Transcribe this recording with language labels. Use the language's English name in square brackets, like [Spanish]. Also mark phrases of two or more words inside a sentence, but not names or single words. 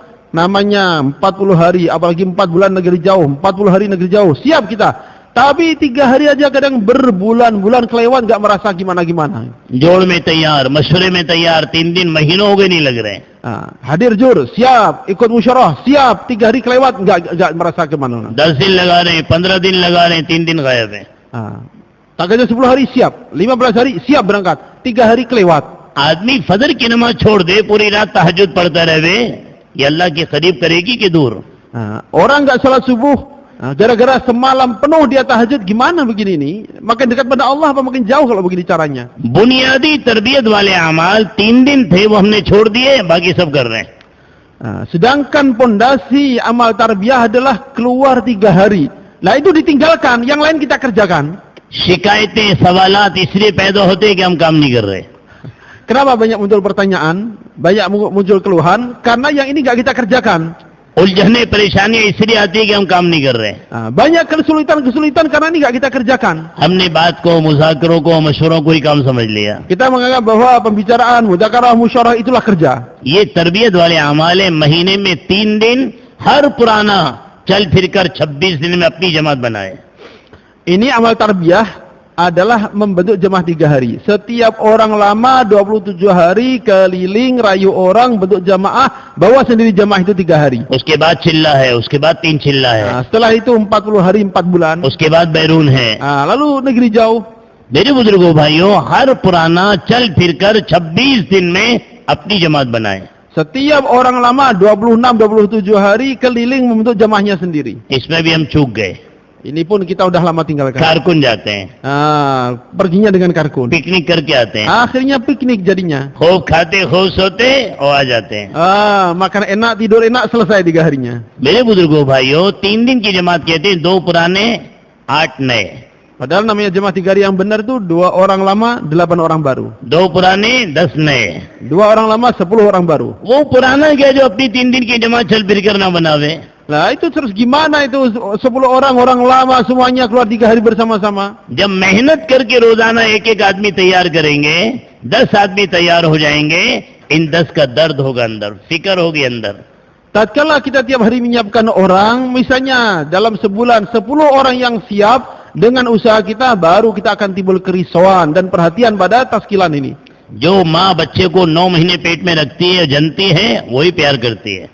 [Indonesian] Namanya 40 hari, apalagi 4 bulan negeri jauh, 40 hari negeri jauh, siap kita. Tapi 3 hari aja kadang berbulan-bulan kelewat, nggak merasa gimana-gimana. [Hindi] जोड़ में तैयार, मशवरे में तैयार, 3 दिन महीनों हो गए नहीं लग रहे. [Indonesian] Hadir jur, siap. Ikut musyawarah, siap. 3 hari kelewat, nggak merasa kemana. [Hindi] 10 दिन लगा रहे हैं, 15 दिन लगा रहे हैं, 3 दिन गायब है. [Indonesian] Tak aja 10 hari siap, 15 hari siap berangkat, 3 hari kelewat. [Hindi] आदमी फजर की नमाज छोड़ दे, पूरी रात तहज्जुद पढ़ता रहे, ये अल्लाह के करीब करेगी कि दूर. [Indonesian] Orang nggak salat subuh, gara-gara semalam penuh dia tahajud, gimana begini nih? Makin dekat pada Allah apa makin jauh kalau begini caranya? [Hindi] बुनियादी तरबियत वाले अमाल 3 दिन थे, वो हमने छोड़ दिए, बाकी सब कर रहे हैं. [Indonesian] Sedangkan pondasi amal tarbiyah adalah keluar 3 hari. Lah itu ditinggalkan, yang lain kita kerjakan. [Hindi] शिकायतें सवालात इसलिए पैदा होते हैं कि हम काम नहीं कर रहे. [Indonesian] Kenapa banyak muncul pertanyaan, banyak muncul keluhan? Karena yang ini nggak kita kerjakan. [Hindi] उलझने परेशानियां इसलिए आती है कि हम काम नहीं कर रहे. [Indonesian] Banyak kesulitan karena ini nggak kita kerjakan. [Hindi] हमने बात को, मुज़ाकरों को, मशवरों को ही काम समझ लिया. [Indonesian] Kita menganggap bahwa pembicaraan, mudzakarah, musyawarah itulah kerja. [Hindi] ये तरबियत वाले अमाल है. महीने में 3 दिन हर पुराना चल फिरकर 26 दिन में अपनी जमात बनाए. [Indonesian] Ini amal tarbiyah adalah membentuk jemaah 3 hari. Setiap orang lama 27 hari keliling rayu orang bentuk jamaah, bawa sendiri jamaah itu 3 hari. [Hindi] उसके बाद चिल्ला है, उसके बाद 3 चिल्ला है, [Indonesian] Setelah itu 40 hari 4 bulan. [Hindi] उसके बाद बैरून है. [Indonesian] Lalu negeri jauh. [Hindi] मेरे बुजुर्गों भाइयों, हर पुराना चल फिरकर 26 दिन में अपनी जमात बनाए. [Indonesian] Setiap orang lama 26-27 hari keliling membentuk jamaahnya sendiri. [Hindi] इसमें भी हम चूक गए. [Indonesian] Ini pun kita udah lama tinggalkan. [Hindi] कारकुन जाते हैं, [Indonesian] Perginya dengan karkun. [Hindi] पिकनिक करके आते हैं, [Indonesian] Akhirnya piknik jadinya. [Hindi] खूब खाते, खूब सोते और आ जाते हैं. [Indonesian] Makan enak, tidur enak, selesai 3 harinya. [Hindi] मेरे बुजुर्गों भाइयों, 3 दिन की जमात कहते हैं, 2 पुराने 8 नए. [Indonesian] Padahal namanya jemaah 3 hari yang benar itu 2 orang lama, 8 orang baru. [Hindi] 2 पुराने 10 नए. [Indonesian] 2 orang lama, 10 orang baru. [Hindi] वो पुराना क्या जो अपनी 3 दिन की जमात चल फिर कर ना बनावे. [Indonesian] Nah itu terus gimana itu 10 orang lama semuanya keluar 3 hari bersama-sama. [Hindi] जब मेहनत करके रोजाना एक-एक आदमी तैयार करेंगे, 10 आदमी तैयार हो जाएंगे, इन 10 का दर्द होगा अंदर, फिक्र होगी अंदर. [Indonesian] Tatkala kita tiap hari menyiapkan orang, misalnya dalam sebulan 10 orang yang siap, dengan usaha kita baru kita akan timbul kerisauan dan perhatian pada taskilan ini. [Hindi] जो माँ बच्चे को 9 महीने पेट में रखती है, जनती है, वही प्यार करती है.